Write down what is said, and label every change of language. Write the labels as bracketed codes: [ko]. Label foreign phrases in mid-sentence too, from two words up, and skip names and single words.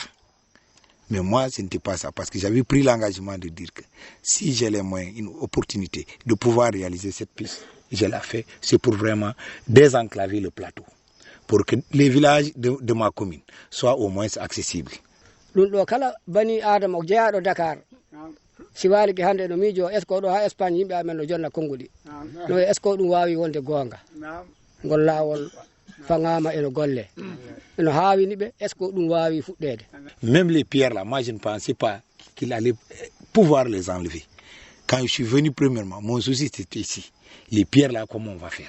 [fr] Mais moi, ce n'était pas ça, parce que j'avais pris l'engagement de dire que si j'ai les moyens, une opportunité de pouvoir réaliser cette piste, je la fais, c'est pour vraiment désenclaver le plateau, pour que les villages de ma commune soient au moins accessibles. [ff] ɗum ɗo kala bani adama jeyaɗo Dakar si waliki hande no miijo [fr] est ce que [ff] ɗo ha Espagne yimɓe amen no jonna konnguli no [fr] est ce que [ff] ɗum wawi wonde gonga ngol lawol fangama eno golle eno hawini ɓe [fr] est ce que [ff] ɗum wawi fuɗɗede. [fr] Même les pierres là, moi je ne pensais pas qu'il allait pouvoir les enlever. Quand je suis venu premièrement, mon souci c'était ici, les pierres là, comment on va faire.